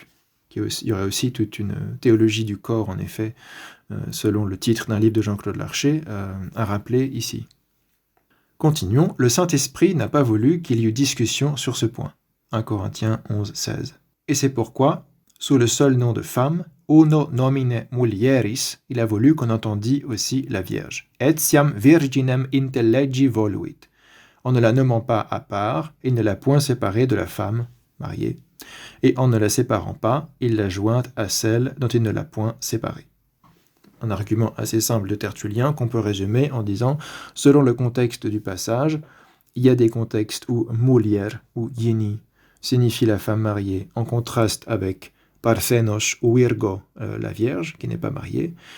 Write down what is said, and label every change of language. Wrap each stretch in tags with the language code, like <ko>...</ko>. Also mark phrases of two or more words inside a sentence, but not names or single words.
<fr>Il y aurait aussi toute une théologie du corps, en effet, selon le titre d'un livre de Jean-Claude Larcher, à rappeler ici. Continuons. Le Saint-Esprit n'a pas voulu qu'il y eût discussion sur ce point. 1 Corinthiens 11, 16. Et c'est pourquoi, sous le seul nom de femme,</fr> <la>uno nomine mulieris,</la> <fr>il a voulu qu'on entendît aussi la Vierge.</fr> <la>Etiam virginem intellegi voluit.</la> <fr>En ne la nommant pas à part, il ne l'a point séparée de la femme mariée, et en ne la séparant pas, il l'a jointe à celle dont il ne l'a point séparée. Un argument assez simple de Tertullien qu'on peut résumer en disant, selon le contexte du passage, il y a des contextes où mulier ou yeni signifie la femme mariée, en contraste avec parthenos ou virgo, la Vierge, qui n'est pas mariée.</fr>